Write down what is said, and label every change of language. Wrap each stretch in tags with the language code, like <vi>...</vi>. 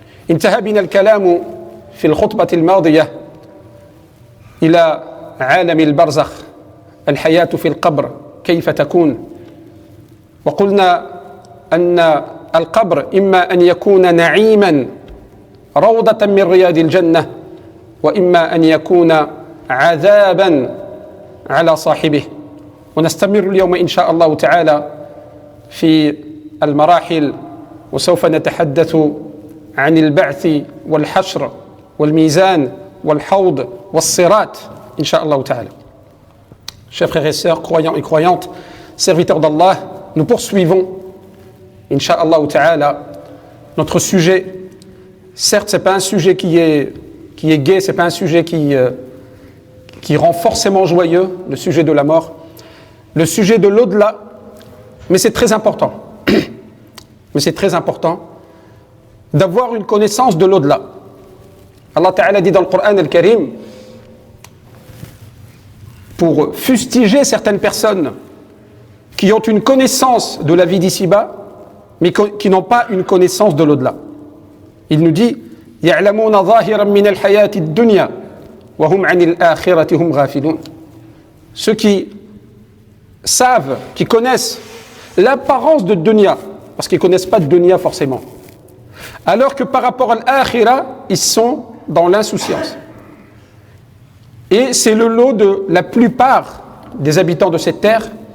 <ar>انتهى بنا الكلام في الخطبة الماضية إلى عالم البرزخ، الحياة في القبر كيف تكون، وقلنا أن القبر إما أن يكون نعيما روضة من رياض الجنة، وإما أن يكون عذابا على صاحبه. ونستمر اليوم إن شاء الله تعالى في المراحل، وسوف نتحدث عن البعث والحشر والميزان والحوض والصراط إن شاء الله تعالى.</ar> <fr>Chers frères et sœurs, croyants et croyantes, serviteurs d'Allah, nous poursuivons Inch'Allah ta'ala notre sujet. Certes, ce n'est pas un sujet qui est gai, ce n'est pas un sujet qui rend forcément joyeux, le sujet de la mort, le sujet de l'au-delà, mais c'est très important. Mais c'est très important d'avoir une connaissance de l'au-delà. Allah Ta'ala dit dans le Coran al-Karim, pour fustiger certaines personnes qui ont une connaissance de la vie d'ici-bas, mais qui n'ont pas une connaissance de l'au-delà. Il nous dit</fr> <ar>يَعْلَمُونَ ظَاهِرًا مِنَ الْحَيَاةِ الدُّنْيَا وَهُمْ عَنِ الْآخِرَةِ هُمْ غَافِلُونَ.</ar> <fr>Ceux qui savent, qui connaissent l'apparence de dunya, parce qu'ils ne connaissent pas de dunya forcément, alors que par rapport à l'akhira, ils sont dans l'insouciance. Et c'est le lot de la plupart des habitants de cette terre.</fr>